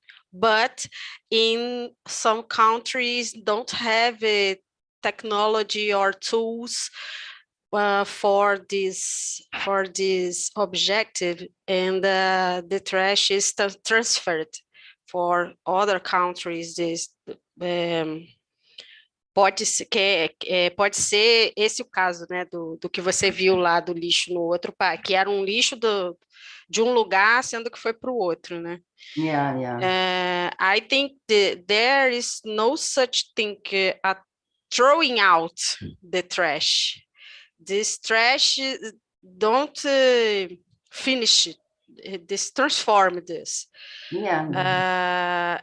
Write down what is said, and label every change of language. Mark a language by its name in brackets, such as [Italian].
[English] But in some countries don't have technology or tools for this objective, and the trash is transferred for other countries. [Portuguese] This pode ser esse o caso, né, do que você viu lá do lixo no outro país, que era um lixo de um lugar, sendo que foi para o outro, né? [English] Yeah. I think there is no such thing as throwing out the trash. This trash don't finish, this transform this. Yeah.